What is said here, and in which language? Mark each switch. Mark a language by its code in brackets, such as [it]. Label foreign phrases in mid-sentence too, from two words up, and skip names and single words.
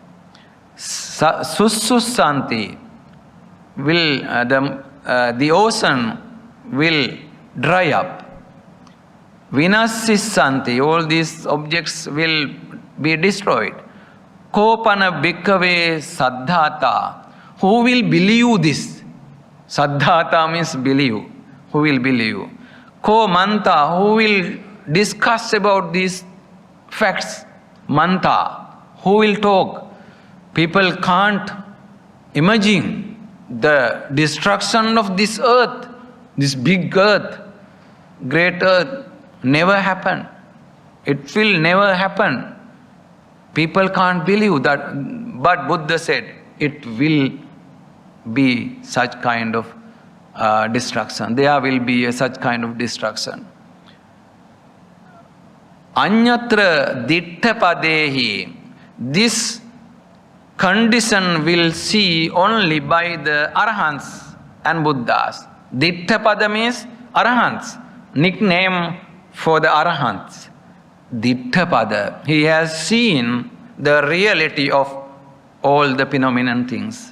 [en] Sussusanti will the ocean will dry up. Vinasisanti, all these objects will be destroyed. [pi] Kopana bhikkhave saddhata, [en] who will believe this? Saddhata means believe. Who will believe? [pi] Ko manta, [en] who will discuss about these facts? Manta, who will talk? People can't imagine the destruction of this earth, this big earth, great earth, never happen. It will never happen. People can't believe that, but Buddha said it will be such kind of destruction. There will be such kind of destruction. [pi] Anyatra dittha padehi. [en] This condition will see only by the Arahants and Buddhas. [pi] Dittha pada [en] means Arahants, nickname for the Arahants. [pi] Dittha pada. [en] He has seen the reality of all the phenomenon things.